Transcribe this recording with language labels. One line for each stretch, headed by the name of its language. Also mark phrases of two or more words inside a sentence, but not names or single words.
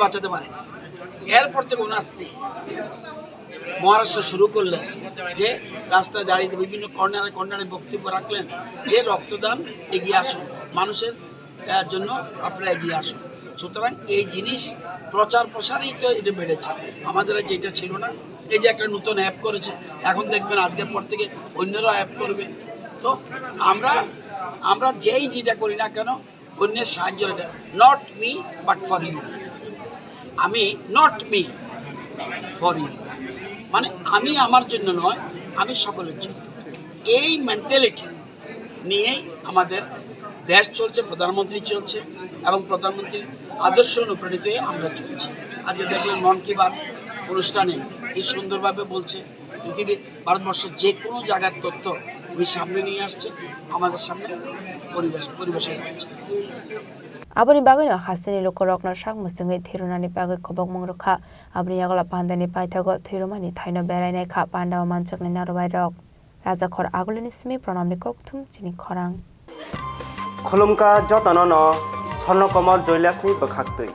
Bangla: বাঁচাতে পারে না এরপর থেকে ওনার স্ত্রী মহারাষ্ট্র শুরু করলেন যে রাস্তায় দাঁড়িয়ে বিভিন্ন কর্নারে বক্তব্য রাখলেন যে রক্তদান এগিয়ে আসুন মানুষের জন্য আপনারা এগিয়ে আসুন সুতরাং এই জিনিস প্রচার প্রসারেই তো এটা বেড়েছে আমাদের যেটা ছিল না এই যে একটা নতুন অ্যাপ করেছে এখন দেখবেন আজকের পর থেকে অন্যরাও অ্যাপ করবে তো আমরা যেই যেটা করি না কেন অন্যের সাহায্য
English: not me but for you
Bangla: আমি
English: not me for you
Bangla: মানে আমি আমার জন্য নয় আমি সকলের জন্য এই মেন্টালিটি নিয়েই আমাদের দেশ চলছে প্রধানমন্ত্রী চলছে এবং প্রধানমন্ত্রীর আদর্শ অনুপ্রাণিত হয়ে আমরা চলছি আজকে দেখলাম মন কি বাত অনুষ্ঠানে কি সুন্দরভাবে বলছে পৃথিবীর ভারতবর্ষের যে কোনো জায়গার তথ্য উনি সামনে নিয়ে আসছে আমাদের সামনে পরিবেশন করছে
Kok Borok: Aboni bagay na hasini lokorok na shak musungai thirunani bagay kobok mongrokha aboni yagla pandani paithago thirumani thaino berai nai kha pandawa manchakni narwai rok raja khor agulini simi pranamni kokthum chini khorang khulumka jotano no sorno komor joilakni bakhaktui